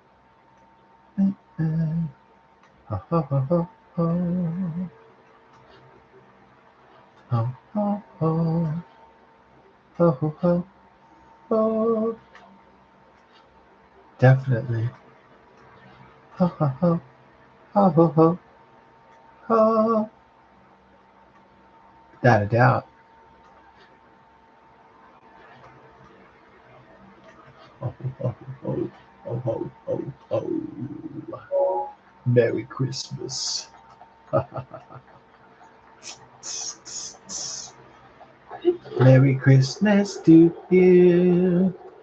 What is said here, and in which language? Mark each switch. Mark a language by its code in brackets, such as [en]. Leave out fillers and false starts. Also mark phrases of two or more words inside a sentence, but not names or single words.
[en] Ho, ho, ho, ho, ho. Ho, ho, ho. Ho, ho, ho, ho. Definitely. Ho, ho, ho. Ho ho ho ho. Without a doubt. Ho ho ho ho ho ho ho. Merry Christmas. Merry Christmas to you.